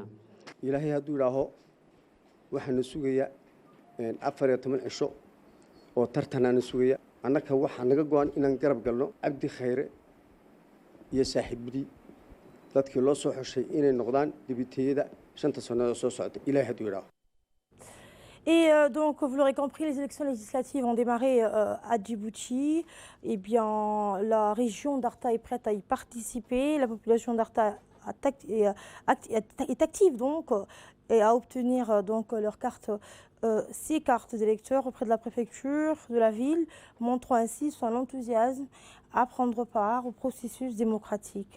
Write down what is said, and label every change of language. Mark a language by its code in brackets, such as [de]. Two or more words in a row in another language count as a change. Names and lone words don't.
[so] ilaahay hadduu ilaaho waxaanu sugaya 14 cisho oo tartanaana sugaya annaka waxaa naga go'an inaan garab galno cabdi khayre iyo saaxiibadii dadkii loo soo xushay inay noqdaan dibitiyada 5 sano soo socda ilaahay hadduu ilaaho. [fr] Et donc, vous l'aurez compris, les élections législatives ont démarré à Djibouti. Eh bien, la région d'Arta est prête à y participer. La population d'Arta est active donc et à obtenir donc leur carte, ces cartes d'électeurs auprès de la préfecture de la ville, montrant ainsi son enthousiasme à prendre part au processus démocratique.